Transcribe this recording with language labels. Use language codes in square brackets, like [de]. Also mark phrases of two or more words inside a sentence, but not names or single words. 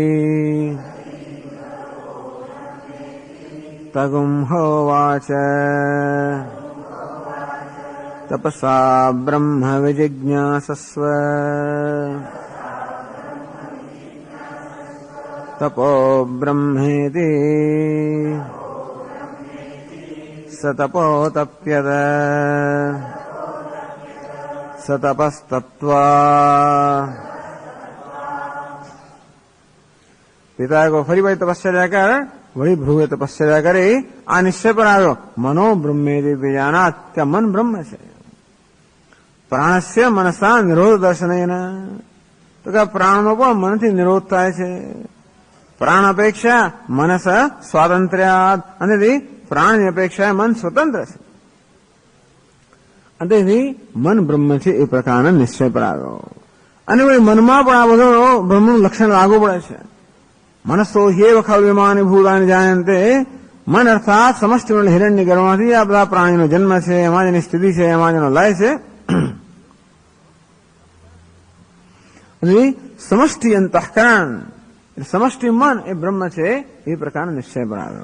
[sa] तगुंहोवाच तपसा ब्रह्म विजिज्ञासस्व तपो ब्रह्मेति स तपोतप्यत स तपस्तप्त्वा. [gu] પિતાએ કહ્યું, ફરી ભાઈ તપશ્ચર્યા કર. વળી ભ્રુવે તપશ્ચર્યા કરી આ નિશ્ચય પર આવ્યો, મનો બ્રહ્મેતિ વિજાનાત, કે મન બ્રહ્મ છે. પ્રાણસ્ય મનસા નિરોધ દર્શનેન, તો કે પ્રાણનો પણ મનથી નિરોધ થાય છે. પ્રાણ અપેક્ષા મનસ સ્વાતંત્ર્યાત, અને પ્રાણની અપેક્ષાએ મન સ્વતંત્ર છે. અને તેથી મન બ્રહ્મ છે એ પ્રકારનો નિશ્ચય પર આવ્યો. અને વળી મનમાં પણ આ બધો બ્રહ્મનું લક્ષણ લાગુ પડે છે. [sa] મનસો ह्येव खल्विमानि भूतानि जायन्ते, [gu] મન અર્થાત સમષ્ટિ હિરણ્ય ગર્ભમાંથી આ બધા પ્રાણીનો જન્મ છે, એમાં જેની સ્થિતિ છે, એમાં જેનો લય છે. સમષ્ટિ અંતઃકરણ, સમષ્ટિ મન એ બ્રહ્મ છે એ પ્રકારનો નિશ્ચય પર આવ્યો.